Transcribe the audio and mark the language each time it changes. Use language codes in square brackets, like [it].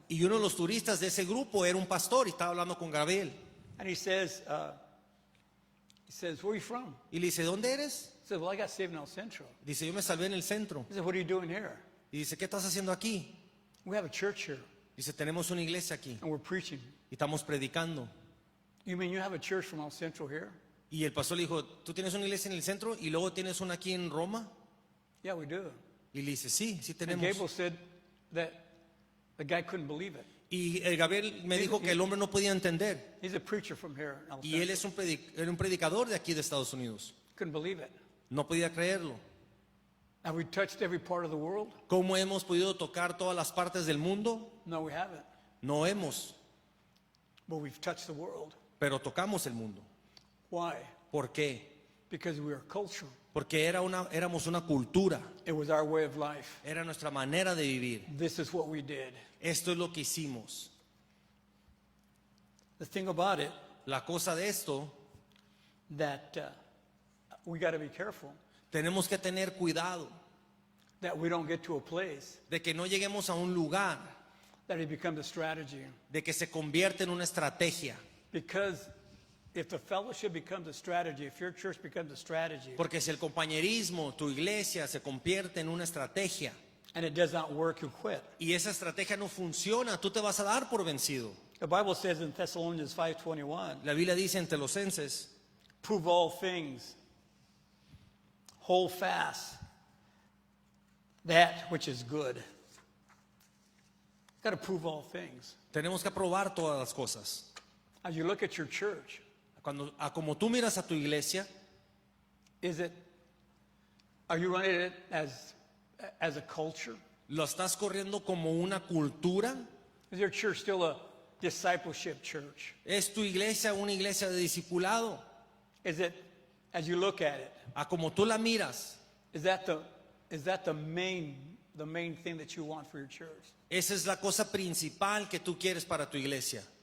[es] Y uno de los turistas de ese grupo era un pastor y estaba hablando con Gabriel. [en] and he says, where are you from? [es] Y le dice, ¿dónde eres? [en] He said, well, I got saved in El Centro. [es] Dice, yo me salvé en el centro. [en] He said, what are you doing here? [es] Y dice, ¿qué estás haciendo aquí? [en] We have a church here, [es] Dice, tenemos una iglesia aquí [en] and we're preaching. [es] y estamos predicando. [en] You mean you have a church from El Centro here? [es] Y el pastor le dijo, ¿tú tienes una iglesia en el centro y luego tienes una aquí en Roma? [en] Yeah, we do. [es] Y le dice, sí, sí [en] And [es] tenemos. [en] Gabriel said that the guy couldn't believe it. [es] Y el Gabriel me dijo que el hombre no podía entender. [en] He's a preacher from here in El [es] Y él [en] Centro. [es] es era un predicador de aquí de Estados Unidos. [en] Couldn't believe it. [es] No podía creerlo. [en] Have we touched every part of the world? [es] ¿Cómo hemos podido tocar todas las partes del mundo? [en] No, we haven't. [es] No hemos, [en] But we've touched the world. [es] pero tocamos el mundo. [en] Why? [es] ¿Por qué? [en] Because we are culture. [es] Porque éramos una cultura, [en] It was our way of life. [es] era nuestra manera de vivir. [en] This is what we did. [es] Esto es lo que hicimos. [en] The thing about it, [es] La cosa de esto, [en] that we got to be careful [es] tenemos que tener cuidado [en] that we don't get to a place [es] de que no lleguemos a un lugar, [en] that it becomes a strategy. [es] de que se convierte en una estrategia. [en] Because if the fellowship becomes a strategy, if your church becomes a strategy, [es] Porque si el compañerismo, tu iglesia, se convierte en una estrategia [en] and it does not work, you quit. [es] y esa estrategia no funciona, tú te vas a dar por vencido. [en] The Bible says in Thessalonians 5:21, [es] La Biblia dice en Tesalonicenses, [en] prove all things, hold fast that which is good. Got to prove all things. [es] tenemos que probar todas las cosas. [en] As you look at your church, [es] Como tú miras a tu iglesia, [en] is it Are you running it as a culture? [es] ¿Lo estás corriendo como una cultura? [en] Is your church still a discipleship church? [es] ¿Es tu iglesia una iglesia de discipulado? [en] Is it, as you look at it, [es] A como tú la miras, [en] is that the main thing that you want for your church? [es] esa es la cosa principal que tú quieres para tu iglesia.